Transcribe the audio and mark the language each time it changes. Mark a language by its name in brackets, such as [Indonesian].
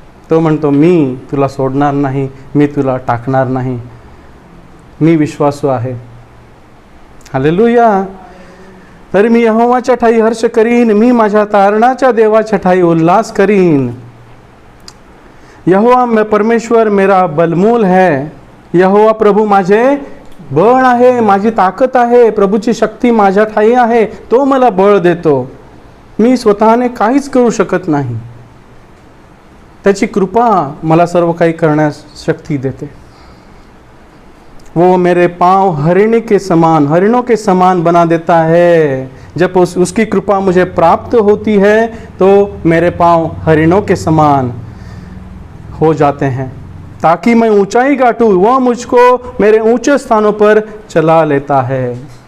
[Marathi] तो म्हणतो, मी तुला सोडणार नाही, मी तुला टाकणार नाही, मी विश्वासू आहे. हालेलुया. तरी मी यहोवाच्या ठाई हर्ष करीन, मी माझ्या तारणाच्या देवाच्या ठाई उल्हास करीन. [Hindi] यहोवा परमेश्वर मेरा बलमूल है. [Marathi] यहोवा प्रभू माझे बळ आहे, माझी ताकद आहे, प्रभूची शक्ती माझ्या ठाई आहे, तो मला बळ देतो. मी स्वतःने काहीच करू शकत नाही, त्याची कृपा मला सर्व काही करण्यास शक्ती देते. [Hindi] वो मेरे पांव हरिणों के समान बना देता है. जब उसकी कृपा मुझे प्राप्त होती है तो मेरे पांव हरिणों के समान हो जाते हैं, ताकि मैं ऊंचाई गाटूं. वह मुझको मेरे ऊंचे स्थानों पर चला लेता है.